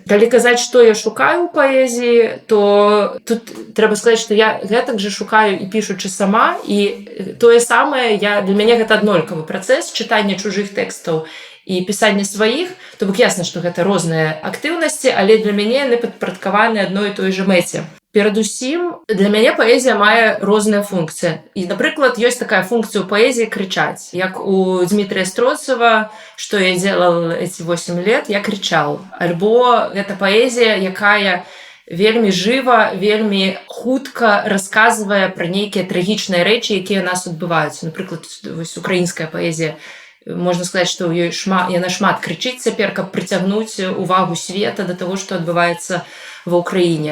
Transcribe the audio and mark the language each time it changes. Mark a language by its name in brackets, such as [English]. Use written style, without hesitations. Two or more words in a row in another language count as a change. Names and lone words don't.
[Belarusian] Калі казаць, што я шукаю ў паэзіі, то тут трэба сказаць, што я гэтак жа шукаю і пішучы сама, і тое самае, для мяне гэта аднолькавы працэс чытання чужых тэкстаў і пісання сваіх, то бок ясна, што гэта розныя актыўнасці, але для мяне яны падпарадкаваны адной і той жа мэце. Перадусім, для мяне паэзія мае розныя функцыі. І, напрыклад, ёсць такая функцыя ў паэзіі крычаць. Як у Дмітрия Строцева, [Russian] «Что я делал эти 8 лет, я кричал». [Belarusian] Альбо гэта паэзія, якая вельмі жыва, вельмі хутка расказвае пра нейкія трагічныя рэчы, якія у нас адбываюцца. Напрыклад, вось украінская паэзія, можна сказаць, што ў ёй яна шмат крычыць цяпер, каб прыцягнуць увагу света да таго, што адбываецца ва ўкраіне.